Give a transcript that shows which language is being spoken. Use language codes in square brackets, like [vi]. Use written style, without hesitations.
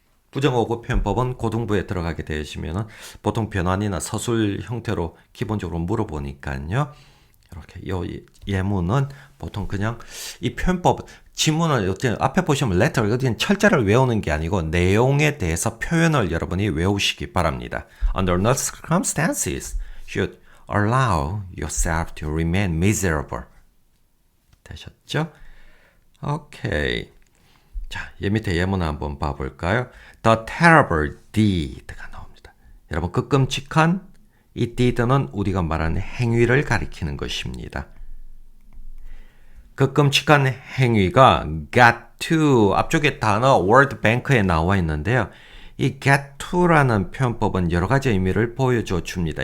[ko] 부정어구 표현법은 고등부에 들어가게 되시면 보통 변환이나 서술 형태로 기본적으로 물어보니까요. 이렇게 이 예문은 보통 그냥 이 표현법 지문을 앞에 보시면 letter 어디는 철자를 외우는 게 아니고 내용에 대해서 표현을 여러분이 외우시기 바랍니다. [en] Under no circumstances should allow yourself to remain miserable. [ko] 되셨죠? 오케이. 자, 얘 밑에 예문 한번 봐볼까요? The terrible deed가 나옵니다. 여러분 그 끔찍한 이 deed는 우리가 말하는 행위를 가리키는 것입니다. 그 끔찍한 행위가 got to 앞쪽에 단어 World Bank에 나와 있는데요. 이 get to라는 표현법은 여러 가지 의미를 보여줘 줍니다.